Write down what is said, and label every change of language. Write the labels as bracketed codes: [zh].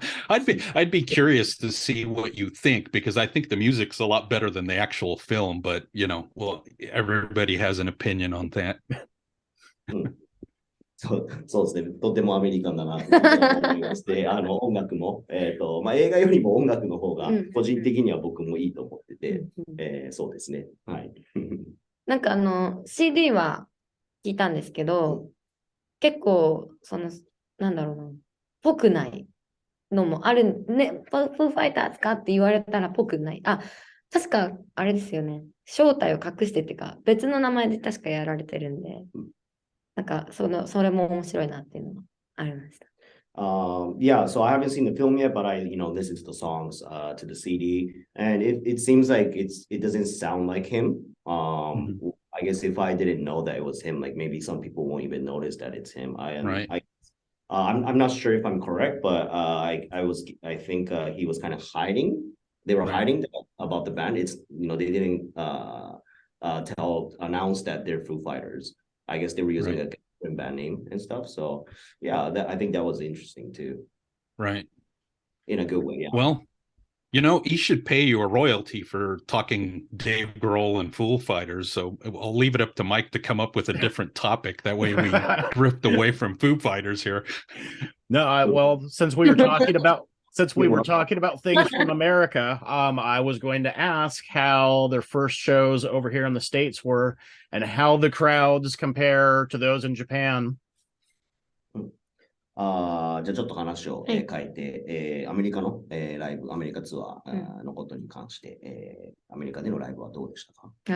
[en] I'd be curious to see what you think, because I think the music's a lot better than the actual film. But well, everybody has an opinion on that. [ja] そうですね。とてもアメリカンだなと思いまして、音楽も、まあ、映画よりも音楽の方が個人的には僕もいいと思ってて、そうですね。はい。なんかCD は聞いたんですけど、結構、なんだろうな、ぽくないのもあるね。フーファイターズかって言われたらぽくない。あ、確かあれですよね。正体を隠してっていうか、別の名前で確かやられてるんで、なんかそれも面白いなっていうのがありました。 [en] Yeah, so I haven't seen the film yet, but I, listened to the songs, to the CD, and it seems like it doesn't sound like him. I guess if I didn't know that it was him, like maybe some people won't even notice that it's him. Right. I'm not sure if I'm correct, but I think he was kind of hiding. They were hiding about the band. It's they didn't announce that they're Foo Fighters. I guess they were using a different band name and stuff. So yeah, I think that was interesting too. Right. In a good way, yeah. Well, he should pay you a royalty for talking Dave Grohl and Foo Fighters. So I'll leave it up to Mike to come up with a different topic. That way we drift away from Foo Fighters here. No, well, since we were talking about things from America, I was going to ask how their first shows over here in the States were and how the crowds compare to those in Japan. [ja] じゃあちょっと話を、変えて、アメリカの、ライブ、アメリカツアー、のことに関して、アメリカでのライブはどうでしたか？